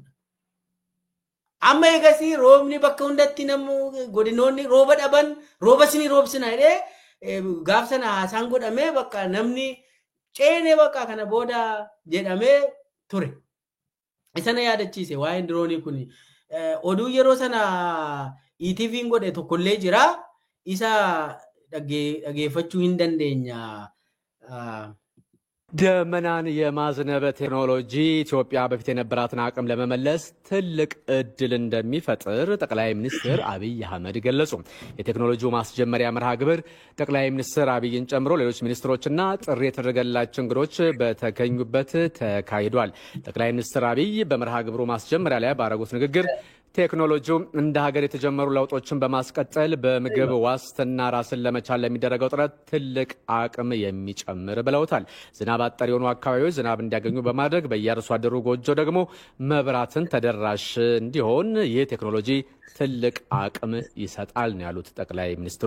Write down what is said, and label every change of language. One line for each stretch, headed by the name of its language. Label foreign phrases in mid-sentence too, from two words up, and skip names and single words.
Oromo: Amma eegasii roobni bakka hundatti namu godinoonni rooba dhaban rooba sini roobsina jedhee gaaf sana haasaan godhamee bakka namni ceenee bakka kana booda jedhamee ture. Isana yaadachiise waa'een diroonii kun oduu yeroo sana ETV'n godhe tokkollee jira isa dhageeffachuu hin dandeenya.
Amharic: ደመናን የማዝነብ ቴክኖሎጂ ኢትዮጵያ በፊት የነበራትን አቅም ለመመለስ ትልቅ እድል እንደሚፈጥር ጠቅላይ ሚኒስትር አብይ አህመድ ገለጹ። የቴክኖሎጂው ማስጀመሪያ መርሃ ግብር ጠቅላይ ሚኒስትር አብይን ጨምሮ ሌሎች ሚኒስትሮችና ጥሪ የተደረገላቸው እንግዶች በተገኙበት ተካሂዷል። ጠቅላይ ሚኒስትር አብይ በመርሃ ግብሩ ማስጀመሪያ ላይ ባደረጉት ንግግር ቴክኖሎጂው እንደ ሀገር የተጀመሩ ለውጦችን በማስቀጠል በምግብ ዋስትና ራስን ለመቻል ለሚደረገው ጥረት ትልቅ አቅም የሚጨምር ብለውታል። ዝናብ አጠር የሆኑ አካባቢዎች ዝናብ እንዲያገኙ በማድረግ በየአርሶ አደሩ ጎጆ ደግሞ መብራትን ተደራሽ እንዲሆን ይህ ቴክኖሎጂ ትልቅ አቅም ይሰጣል ነው ያሉት ጠቅላይ ሚኒስትሩ።